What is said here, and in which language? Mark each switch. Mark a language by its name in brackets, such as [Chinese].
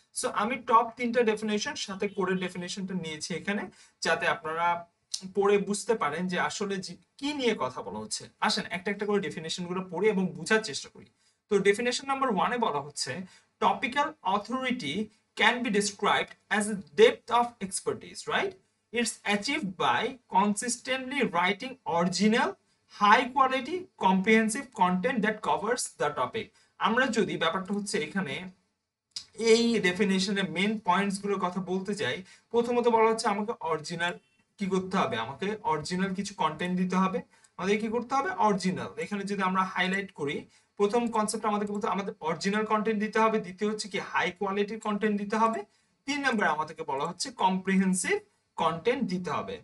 [Bangla] So আমি top 3টা definition সাথে কোরের ডেফিনেশনটা নিয়েছি এখানে, যাতে আপনারা পড়ে বুঝতে পারেন যে আসলে কি নিয়ে কথা বলা হচ্ছে। আসেন একটা একটা করে ডেফিনেশন গুলো পড়ি এবং বোঝার চেষ্টা করি। তো ডেফিনেশন নাম্বার 1-এ বলা হচ্ছে [English] topical authority can be described as a depth of expertise, [Bangla] right? [English] It's achieved by consistently writing original, high quality, comprehensive content that covers the topic. [Bangla] আমরা যদি ব্যাপারটা হচ্ছে এখানে এই ডেফিনেশনের মেন পয়েন্টস গুলোর কথা বলতে চাই, প্রথমত বলা হচ্ছে আমাকে অরিজিনাল কি করতে হবে, আমাকে অরিজিনাল কিছু কন্টেন্ট দিতে হবে। আমাদের কি করতে হবে? অরিজিনাল। এখানে যদি আমরা হাইলাইট করি, প্রথম কনসেপ্ট আমাদেরকে বলতে আমাদের অরিজিনাল কন্টেন্ট দিতে হবে, দ্বিতীয় হচ্ছে কি হাই কোয়ালিটির কন্টেন্ট দিতে হবে, 3 নম্বরে আমাদেরকে বলা হচ্ছে কম্প্রিহেন্সিভ কন্টেন্ট দিতে হবে।